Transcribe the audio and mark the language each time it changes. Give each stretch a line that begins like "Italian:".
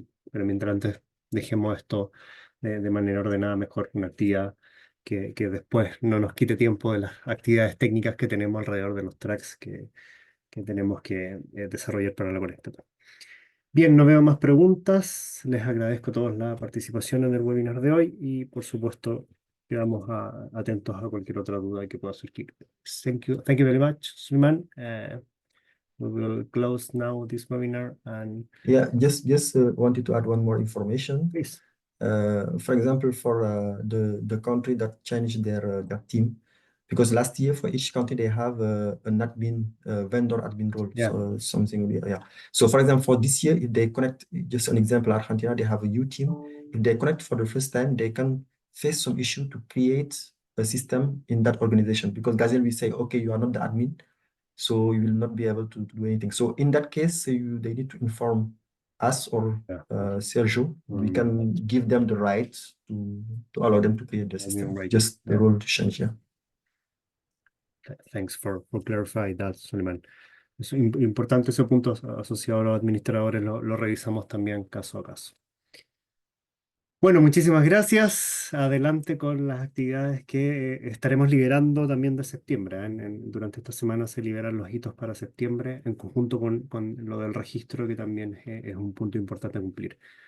Spanish: Pero mientras antes dejemos esto de manera ordenada, mejor una actividad que después no nos quite tiempo de las actividades técnicas que tenemos alrededor de los tracks que tenemos que desarrollar para la colecta. Bien, no veo más preguntas. Les agradezco a todos la participación en el webinar de hoy y, por supuesto, quedamos atentos a cualquier otra duda que pueda surgir.
English: Thank you very much, Suleiman. We will close now this webinar and Yeah, just wanted to add one more information. please. For example, for the country that changed their team, because last year for each country they have an admin vendor admin role. Yeah. So something, yeah. So for example, for this year, if they connect, just an example, Argentina, they have a U team. If they connect for the first time, they can face some issue to create a system in that organization, because Gazelle will say, okay, you are not the admin, so you will not be able to do anything. So in that case, they need to inform us or Yeah. Sergio. We can give them the right to allow them to create the system. Right. Just the Yeah. role to change, yeah. Thanks for clarifying that, Suleiman.
Spanish: Es importante ese punto asociado a los administradores, lo revisamos también caso a caso. Bueno, muchísimas gracias. Adelante con las actividades que estaremos liberando también de septiembre. Durante esta semana se liberan los hitos para septiembre en conjunto con lo del registro, que también es un punto importante a cumplir.